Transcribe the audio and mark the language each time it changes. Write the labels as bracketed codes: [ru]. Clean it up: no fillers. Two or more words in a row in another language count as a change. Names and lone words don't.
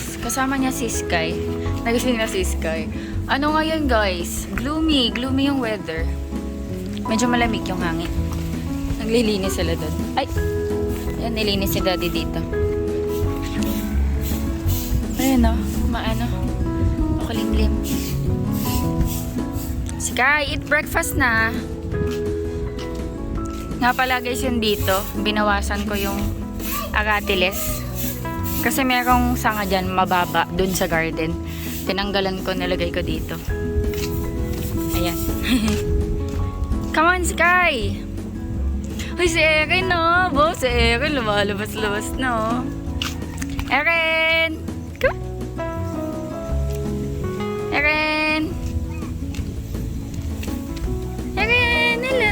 [tl] Kasama niya si Sky. Nagising na si Sky. Ano ngayon guys? Gloomy. Gloomy yung weather. Medyo malamig yung hangin. Naglilinis sila doon. Ay! Ayan, nilinis si daddy dito. Ayan o. Maano. Makulimlim. [en] Sky, eat breakfast na. [tl] Nga pala guys yun dito. Binawasan ko yung agatiles. Kasi merong sanga dyan mababa dun sa garden. Tinanggalan ko, nilagay ko dito. Ayan. [en] Come on, Sky! [tl] Uy, si Erin, no? Bo, si Erin, lumalabas-labas, no? [en] Erin! Come! Erin! Erin, hello!